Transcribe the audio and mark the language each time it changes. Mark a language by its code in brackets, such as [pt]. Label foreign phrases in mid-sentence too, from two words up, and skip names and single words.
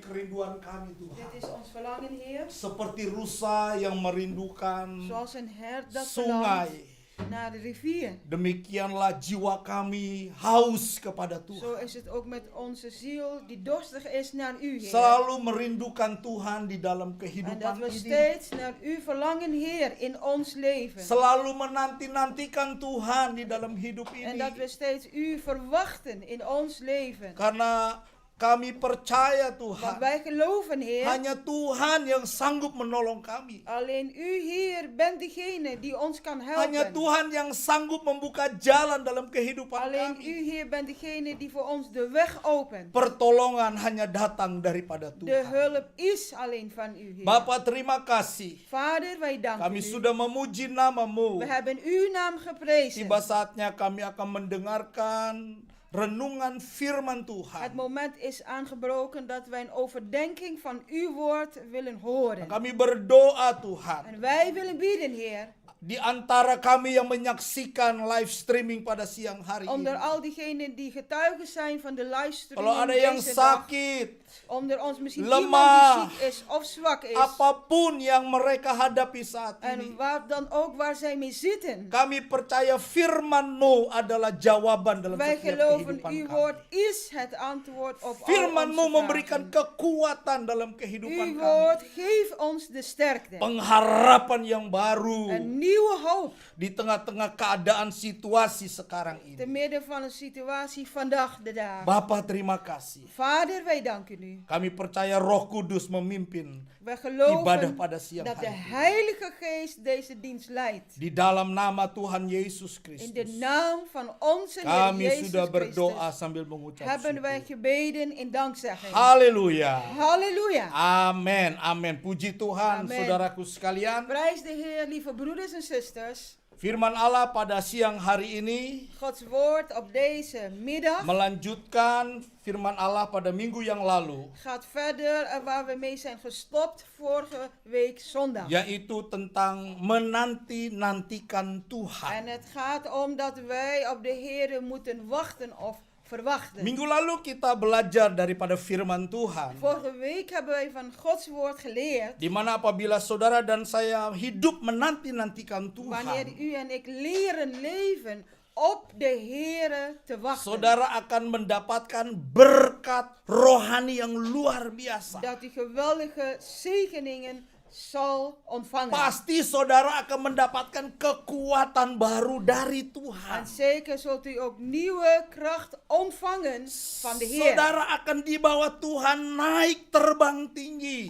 [id] kerinduan kami [nl] Dit [id] Tuhan. [nl] is ons verlangen, Heer. [id] Seperti rusa yang merindukan [nl] Zoals een hert dat [id] sungai. [nl] verlangt naar de rivier. [id] Demikianlah jiwa kami haus kepada [nl] Zo [id] Tuhan. [nl] is het ook met onze ziel die dorstig is naar u, Heer. [id] Selalu merindukan Tuhan di dalam [nl] En dat [id] kehidupan [nl] we [id] ini. [nl] steeds naar u verlangen, Heer, in ons leven. [id] Selalu menanti-nantikan Tuhan di dalam hidup [nl] En dat we [id] ini. [nl] steeds u verwachten in ons leven. [id] Karena kami percaya [nl] Want [id] Tuhan, [nl] wij geloven, Heer, [id] hanya Tuhan yang sanggup menolong kami. [nl] alleen u, Heer, bent degene die ons kan [id] Hanya [nl] helpen. [id] Tuhan yang sanggup membuka jalan dalam kehidupan [nl] Alleen [id] kami. [nl] u, Heer, bent degene die voor ons de weg opent. [id] Pertolongan hanya datang daripada [nl] De [id] Tuhan. [nl] hulp is alleen van u, Heer. [id] Bapak terima kasih. [nl] Vader, wij danken [id] Kami [nl] u. [id] sudah memuji namamu. [nl] We hebben uw naam geprezen. [id] Tiba saatnya kami akan mendengarkan renungan firman [nl] Het [id] Tuhan. [nl] moment is aangebroken dat wij een overdenking van uw woord willen horen. [id] Kami berdoa Tuhan. [nl] En wij willen bieden, Heer, [id] Di antara kami yang menyaksikan [en] live streaming [id] pada siang hari [nl] onder [id] ini. [nl] al diegenen die getuigen zijn van de livestream [id] Kalau ada yang [nl] deze dag, [id] sakit, [nl] onder ons misschien [id] lemah, [nl] iemand die ziek is of zwak is, [id] apapun yang mereka hadapi saat [nl] en [id] ini. [nl] waar dan ook waar zij mee zitten. [id] Kami percaya firman-Mu adalah jawaban dalam [nl] Wij [id] setiap [nl] geloven, [id] kehidupan [nl] uw [id] kami. [nl] woord is het antwoord op al [id] Firman-Mu [nl] onze [id] memberikan [nl] vragen. [id] kekuatan dalam kehidupan [nl] Uw [id] kami. [nl] woord geeft ons de sterkte. [id] Pengharapan yang baru [nl] Een nieuwe hoop [id] di tengah-tengah keadaan situasi sekarang [nl] te [id] ini. [nl] midden van een situatie vandaag de dag. [id] Bapak terima kasih. [nl] Vader, wij danken u. [id] Kami percaya Roh Kudus memimpin [nl] Wij [id] ibadah [nl] geloven [id] pada siang [nl] dat de [id] hari ini. [nl] Heilige Geest deze dienst leidt. [id] Di dalam nama Tuhan Yesus [nl] In de [id] Kristus. [nl] naam van onze Heer [id] Kami [nl] Jezus [id] sudah berdoa [nl] Christus [id] sambil mengucap [nl] hebben wij [id] syukur. [nl] gebeden in dankzegging. [id] Haleluya. [nl] Halleluja. [id] Amin, amin. Puji Tuhan, Amin. saudaraku sekalian. [nl] Prijs de Heer, lieve broeders en zusters. [id] Firman Allah pada siang hari ini [nl] Gods woord op deze middag [id] melanjutkan firman Allah pada minggu yang lalu, [nl] gaat verder waar we mee zijn gestopt vorige week zondag. [id] yaitu tentang menanti-nantikan Tuhan. [nl] En het gaat om dat wij op de Heer moeten wachten of verwachten. [id] Minggu lalu kita belajar daripada firman Tuhan, [nl] Vorige week hebben wij van Gods woord geleerd. [id] di mana apabila saudara dan saya hidup menanti-nantikan [nl] Wanneer [id] Tuhan, [nl] u en ik leren leven op de Heere te wachten. [id] saudara akan mendapatkan berkat rohani yang luar biasa. [nl] Dat u geweldige zegeningen zal ontvangen. [id] Pasti saudara akan mendapatkan kekuatan baru dari [nl] En [id] Tuhan. [nl] zeker zult u ook nieuwe kracht ontvangen van de Heer. [id] Saudara akan dibawa Tuhan naik terbang tinggi.